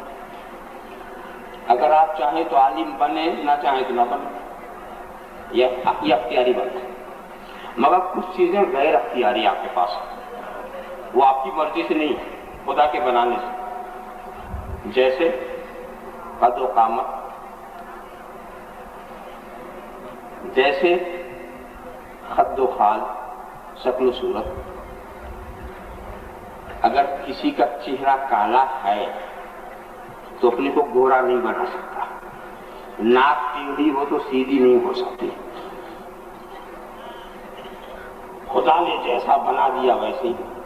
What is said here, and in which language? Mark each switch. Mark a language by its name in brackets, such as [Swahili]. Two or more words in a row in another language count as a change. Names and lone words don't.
[Urdu] اگر آپ چاہیں تو عالم بنے، نہ چاہیں تو نہ بنے، یہ اختیاری بنے. مگر کچھ چیزیں غیر اختیاری آپ کے پاس ہیں، وہ آپ کی مرضی سے نہیں، خدا کے بنانے سے. جیسے قد و قامت، جیسے خد و خال، شکل و صورت. اگر کسی کا چہرہ کالا ہے تو اپنے کو گورا نہیں بنا سکتا، ناک ٹیڑھی ہو تو سیدھی نہیں ہو سکتی. خدا نے جیسا بنا دیا ویسے ہی.